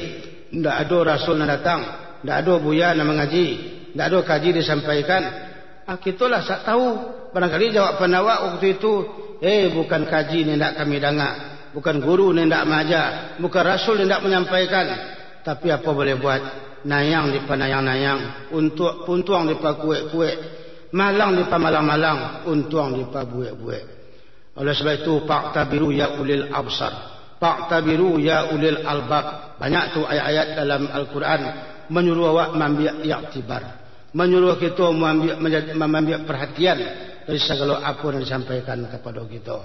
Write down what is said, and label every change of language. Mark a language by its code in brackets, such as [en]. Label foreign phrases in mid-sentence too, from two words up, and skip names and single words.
[ms] Tidak ada rasul yang datang, tidak ada buya yang mengaji, tidak ada kaji disampaikan. Kitalah tak tahu. Barangkali jawapan awak waktu itu, bukan kaji yang tidak kami dengar, bukan guru yang tidak mengajar, bukan rasul yang tidak menyampaikan. Tapi apa boleh buat? [min] Nayang di panayang-nayang, untuk puntuang di pakuek-kuek, malang di pamalang-malang, untuang di pabuek-buek. [ms] Oleh sebab itu, [ar] فاعتبروا يا أولي الأبصار، فاعتبروا يا أولي الألباب. [ms] Banyak tu ayat-ayat dalam Al-Quran menyuruh awak mengambil iktibar, menyuruh kita mengambil perhatian dari segala apa yang disampaikan kepada kita.